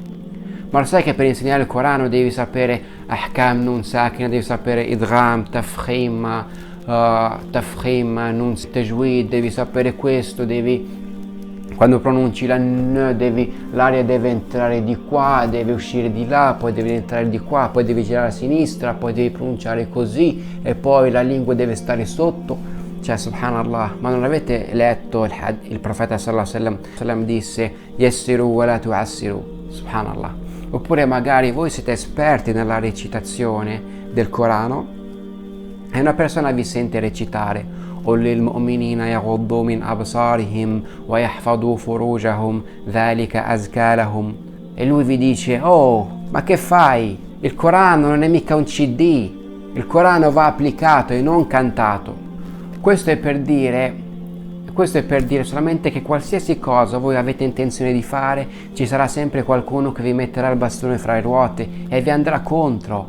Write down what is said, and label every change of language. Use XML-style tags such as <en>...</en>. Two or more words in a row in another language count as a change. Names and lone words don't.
<it>Ma lo sai che per insegnare il Corano devi sapere ahkam,</it> <ar>نون ساكنة,</ar> <it>devi sapere</it> <ar>إدغام، تفخيم، نون تجويد,</ar> <it>devi sapere questo, quando pronunci la n, l'aria deve entrare di qua, deve uscire di là, poi deve entrare di qua, poi devi girare a sinistra, poi devi pronunciare così e poi la lingua deve stare sotto. Cioè, subhanallah, ma non avete letto il profeta</it> <ar>صلى الله عليه وسلم</ar> <it>disse</it> <ar>يسروا ولا تعسروا,</ar> <it>subhanallah. Oppure magari voi siete esperti nella recitazione del Corano e una persona vi sente recitare</it> <ar>قل للمؤمنين يغضوا من أبصارهم ويحفظوا فروجهم ذلك أزكى لهم,</ar> <it>e lui vi dice: oh, ma che fai? Il Corano non è mica un CD, il Corano va applicato e non cantato. Questo è per dire Questo è per dire solamente che qualsiasi cosa voi avete intenzione di fare, ci sarà sempre qualcuno che vi metterà il bastone fra le ruote e vi andrà contro.</it>